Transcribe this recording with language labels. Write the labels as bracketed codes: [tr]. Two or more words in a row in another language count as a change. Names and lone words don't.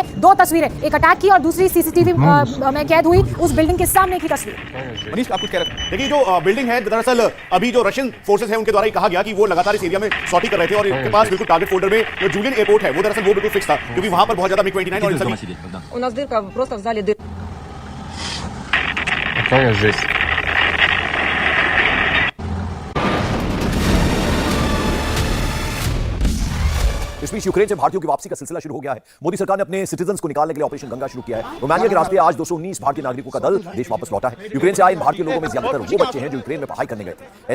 [hi] दो तस्वीरें, एक अटैक की और दूसरी सीसीटीवी में कैद हुई उस बिल्डिंग के सामने की तस्वीर। मनीष आप कुछ कह रहे थे? देखिए जो बिल्डिंग है दरअसल अभी जो [en] Russian forces [hi] हैं उनके द्वारा ही कहा गया कि वो लगातार इस एरिया में सॉर्टी कर रहे थे और इनके पास बिल्कुल [en] target folder [hi] में जो जूलियन एयरपोर्ट है वो दरअसल वो बिल्कुल फिक्स था क्योंकि वहां पर बहुत ज्यादा MiG-29 और सभी [ru] У нас дырка просто в зале дырка. Какая жесть. [hi] इस बीच यूक्रेन से भारतीयों की वापसी का सिलसिला शुरू हो गया है। मोदी सरकार ने अपने सिटीजंस को निकालने के लिए ऑपरेशन गंगा शुरू किया है। रोमानिया के रास्ते आज 219 भारतीय नागरिकों का दल देश वापस लौटा है। यूक्रेन से आए इन भारतीय लोगों में ज्यादातर वो बच्चे हैं जो यूक्रेन में पढ़ाई करने गए थे।